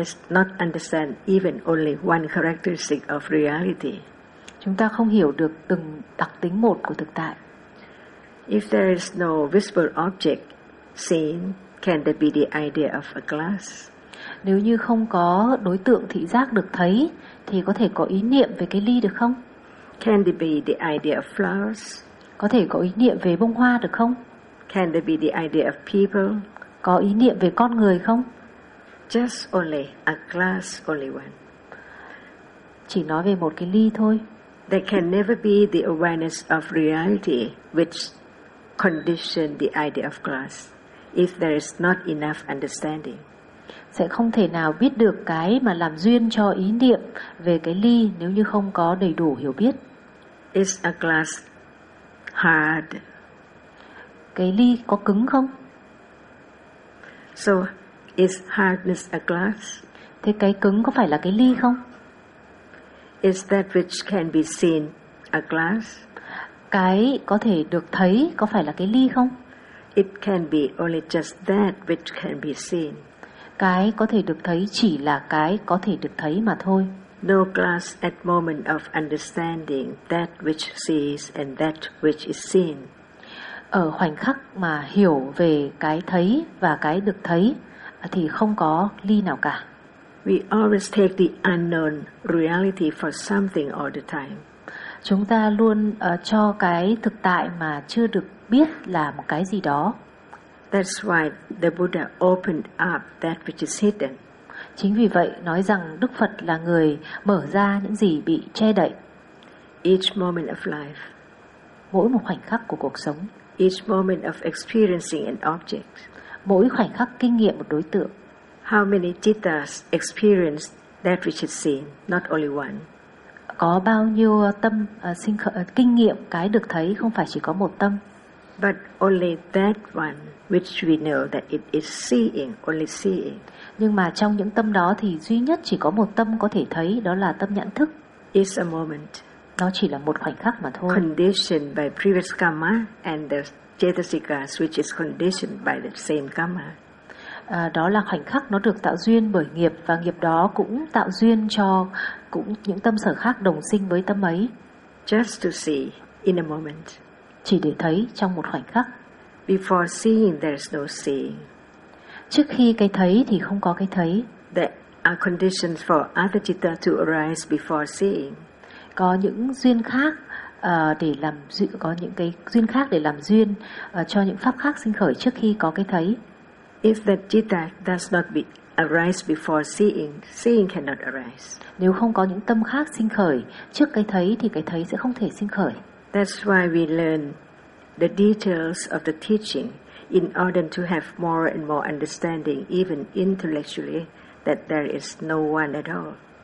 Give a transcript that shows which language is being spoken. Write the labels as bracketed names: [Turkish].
[English] Not understand even only one characteristic of reality. [Vietnamese] Chúng ta không hiểu được từng đặc tính một của thực tại. [English] If there is no visible object seen, can there be the idea of a glass? [Vietnamese] Nếu như không có đối tượng thị giác được thấy, thì có thể có ý niệm về cái ly được không? [English] Can there be the idea of flowers? [Vietnamese] Có thể có ý niệm về bông hoa được không? [English] Can there be the idea of people? [Vietnamese] Có ý niệm về con người không? [English] Just only a glass, only one. [Vietnamese] Chỉ nói về một cái ly thôi. [English] There can never be the awareness of reality which condition the idea of glass if there is not enough understanding. [Vietnamese] Sẽ không thể nào biết được cái mà làm duyên cho ý niệm về cái ly nếu như không có đầy đủ hiểu biết. [English] Is a glass hard? [Vietnamese] Cái ly có cứng không? [English] So is hardness a glass? [Vietnamese] Thế cái cứng có phải là cái ly không? [English] Is that which can be seen a glass? [Vietnamese] Cái có thể được thấy có phải là cái ly không? [English] It can be only just that which can be seen. [Vietnamese] Cái có thể được thấy chỉ là cái có thể được thấy mà thôi. [English] No glass at moment of understanding that which sees and that which is seen. [Vietnamese] Ở khoảnh khắc mà hiểu về cái thấy và cái được thấy thì không có ly nào cả. [English] We always take the unknown reality for something all the time. [Vietnamese] Chúng ta luôn cho cái thực tại mà chưa được biết là một cái gì đó. [English] That's why the Buddha opened up that which is hidden. [Vietnamese] Chính vì vậy nói rằng Đức Phật là người mở ra những gì bị che đậy. [English] Each moment of life. [Vietnamese] Mỗi một khoảnh khắc của cuộc sống. [English] Each moment of experiencing an object. [Vietnamese] Mỗi khoảnh khắc kinh nghiệm một đối tượng. [English] How many jitas experience that which is seen, not only one. [Vietnamese] Có bao nhiêu tâm kinh nghiệm cái được thấy, không phải chỉ có một tâm. [English] But only that one which we know that it is seeing, only seeing. [Vietnamese] Nhưng mà trong những tâm đó thì duy nhất chỉ có một tâm có thể thấy, đó là tâm nhãn thức. [English] It's a moment. [Vietnamese] Nó chỉ là một khoảnh khắc mà thôi. [English] Conditioned by previous karma and the chetasikas, which is conditioned by the same karma. [Vietnamese] Đó là khoảnh khắc nó được tạo duyên bởi nghiệp, và nghiệp đó cũng tạo duyên cho cũng những tâm sở khác đồng sinh với tâm ấy. [English] Just to see in a moment. [Vietnamese] Chỉ để thấy trong một khoảnh khắc. [English] Before seeing, there's no seeing. [Vietnamese] Trước khi cái thấy thì không có cái thấy. [English] There are conditions for other citta to arise before seeing. [Vietnamese] Có những duyên khác để làm có những cái duyên khác để làm duyên cho những pháp khác sinh khởi trước khi có cái thấy. [English] If that citta does not be arise before seeing, seeing cannot arise. [Vietnamese] Nếu không có những tâm khác sinh khởi trước cái thấy thì cái thấy sẽ không thể sinh khởi. [English] That's why we learn the details of the teaching in order to have more and more understanding, even intellectually, that there is no one at all.